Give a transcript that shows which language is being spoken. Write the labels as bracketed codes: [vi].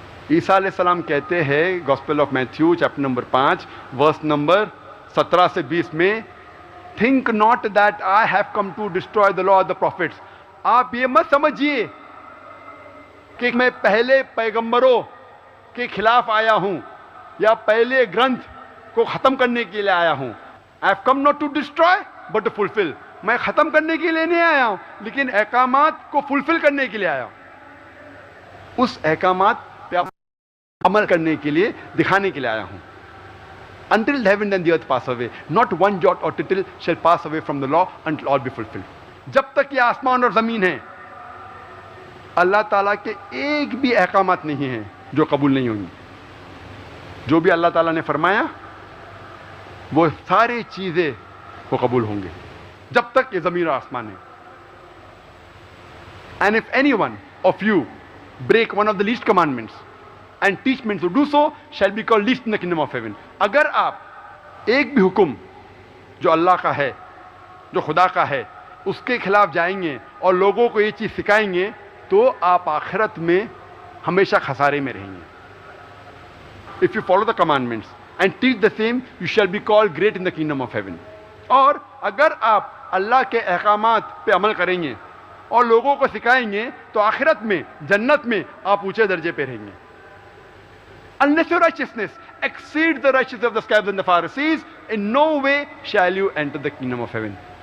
[ur] عیسیٰ علیہ السلام کہتے ہیں gospel of Matthew chapter number 5 verse number 17 سے 20 میں [en] Think not that I have come to destroy the law of the prophets. [ur] آپ یہ مت سمجھیے کہ میں پہلے پیغمبروں کے خلاف آیا ہوں یا پہلے گرنتھ کو ختم کرنے کے لیے آیا ہوں. [en] I have come not to destroy but to fulfill. [ur] میں ختم کرنے کے لیے نہیں آیا ہوں لیکن احکامات کو فلفل کرنے کے لیے آیا ہوں. اس احکامات پہ عمل کرنے کے لیے, دکھانے کے لیے آیا ہوں. [en] Until the heaven and the earth pass away, not one jot or tittle shall pass away from the law until all be fulfilled. [ur] جب تک یہ آسمان اور زمین ہے اللہ تعالیٰ کے ایک بھی احکامات نہیں ہیں جو قبول نہیں ہوں گی. جو بھی اللہ تعالیٰ نے فرمایا وہ ساری چیزیں وہ قبول ہوں گے جب تک یہ زمین اور آسمان ہے. [en] And if any one of you break one of the least commandments and teach men to do so shall be called least in the kingdom of heaven. [ur] اگر آپ ایک بھی حکم جو اللہ کا ہے, جو خدا کا ہے, اس کے خلاف جائیں گے اور لوگوں کو یہ چیز سکھائیں گے تو آپ آخرت میں ہمیشہ خسارے میں رہیں گے. [en] If you follow the commandments and teach the same, you shall be called great in the kingdom of heaven. [ur] اور اگر آپ اللہ کے احکامات پہ عمل کریں گے اور لوگوں کو سکھائیں گے تو آخرت میں, جنت میں آپ اونچے درجے پہ رہیں گے. [en] Unless your righteousness exceeds the righteousness of the scribes and the Pharisees, in no way shall you enter the kingdom of heaven.